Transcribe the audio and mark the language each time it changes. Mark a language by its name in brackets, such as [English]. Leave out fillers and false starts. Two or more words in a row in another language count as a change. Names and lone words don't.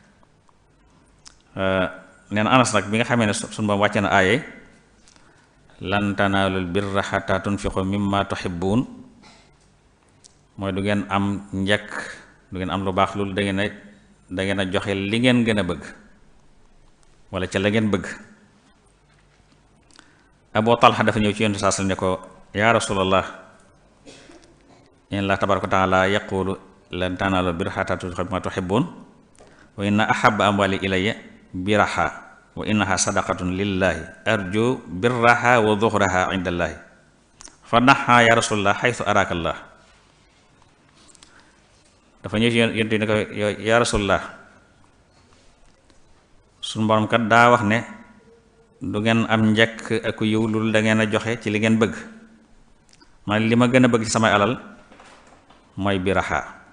[Wolof] neen Anas nag bi nga xamee ne suñu ba wàcce na aaye [Arabic] لن تنالوا البر حتى تنفقوا مما تحبون [Wolof] mooy du ngeen am njëkk du ngeen am lu baax loolu da ngeen a joxe li ngeen gën a bëgg wala ca la ngeen bëgg [Arabic] Abu Talha [Wolof] dafa ñëw ci Yonent saa sallam ne ko [Arabic] يا رسول الله إن الله تبارك وتعالى يقول لن تنالوا البر حتى تنفقوا مما تحبون وإن أحب أموالي إلي بيرحاء وإنها صدقة لله أرجو برها وذخرها عند الله فضعها يا رسول الله حيث أراك الله. [Wolof] dafa ñëw ci Yonent ne ko [Arabic] يا رسول الله [Wolof] suñu borom kat daa wax ne du ngeen am njëkk ak yiw lu da ngeen a joxe ci li ngeen bëgg man li ma gën a bëgg ci samay alal mooy biraha.